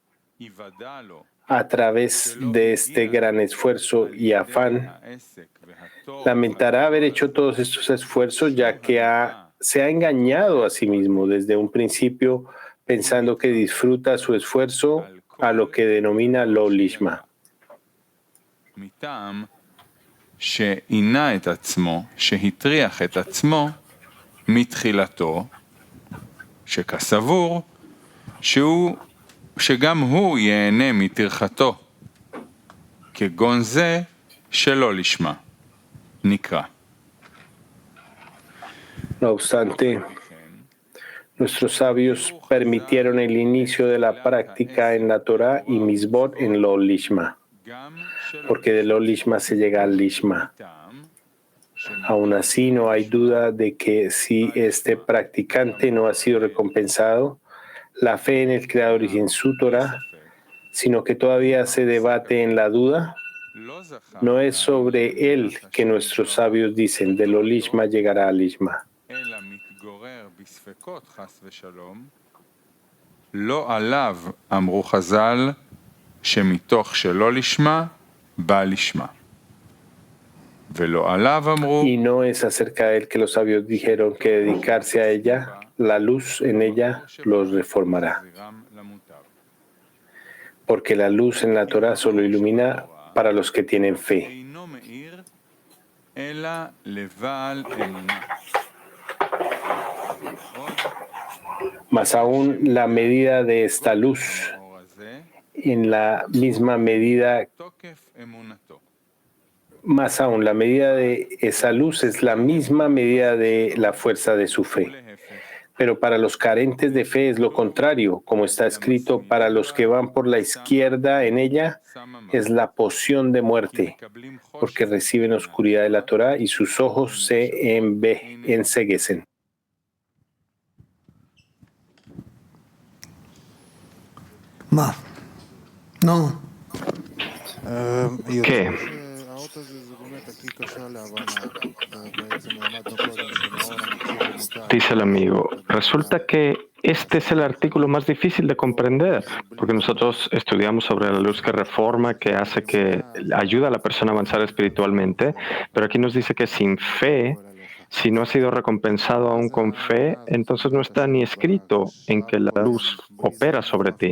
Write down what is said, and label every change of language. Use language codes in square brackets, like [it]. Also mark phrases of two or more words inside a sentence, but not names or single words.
[es] a través de este gran esfuerzo y afán, lamentará haber hecho todos estos esfuerzos ya que se ha engañado a sí mismo desde un principio pensando que disfruta su esfuerzo a lo que denomina [he] לא לשמה. מטעם שעינה את עצמו, שהטריח את עצמו מתחילתו, שכסבור שגם הוא ייהנה מטרחתו, כגון זה שלא לשמה. נקרא. [es] No obstante, nuestros sabios permitieron el inicio de la práctica en la Torah y Misbot en [he] לא לשמה, [es] porque de [he] לא לשמה [es] se llega al lishma. Aún así, no hay duda de que si este practicante no ha sido recompensado, la fe en el Creador y en su Torah, sino que todavía se debate en la duda, no es sobre él que nuestros sabios dicen, de [he] לא לשמה [es] llegará al lishma. [he] לא עליו אמרו חז"ל שמתוך שלא לשמה בא לשמה. ולא עליו אמרו [es] Y no es acerca de él que los sabios dijeron que dedicarse a ella, la luz en ella los reformará. Porque la luz en la Torah solo ilumina para los que tienen fe. [he] אינו מאיר אלא לבעל אמונה. [es] Más aún, la medida de esta luz, en la misma medida, más aún, la medida de esa luz es la misma medida de la fuerza de su fe. Pero para los carentes de fe es lo contrario, como está escrito, para los que van por la izquierda en ella es la poción de muerte, porque reciben oscuridad de la Torah y sus ojos se enceguecen. [he] מה? נו. [es] ¿Qué? Dice el amigo, resulta que este es el artículo más difícil de comprender, porque nosotros estudiamos sobre la luz que reforma, que hace que ayuda a la persona a avanzar espiritualmente, pero aquí nos dice que sin fe, si no ha sido recompensado aún con fe, entonces no está ni escrito en que la luz opera sobre ti.